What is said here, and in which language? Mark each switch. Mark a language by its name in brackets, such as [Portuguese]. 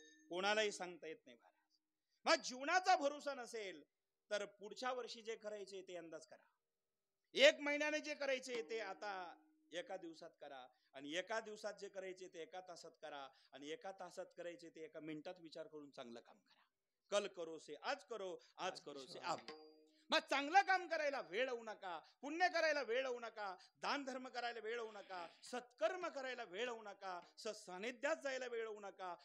[Marathi] कोणालाही सांगता येत नाही महाराज. मग जीवनाचा भरोसा नसेल तर पुढच्या वर्षी जे करायचे ते अंदाज करा. 1 महिन्याने जे करायचे ते आता एका दिवसात करा, आणि एका दिवसात जे करायचे ते एका तासात करा, आणि एका तासात करायचे ते एका मिनिटात विचार करून चांगलं काम करा. [Hindi] कल करो से आज करो, आज करो से अब. [Marathi] मग चांगलं काम करायला वेळ होऊ नका, पुण्य करायला वेळ होऊ नका, दान धर्म करायला वेळ होऊ नका, सत्कर्म करायला वेळ होऊ नका, सत्सानिध्यात जायला वेळ होऊ नका.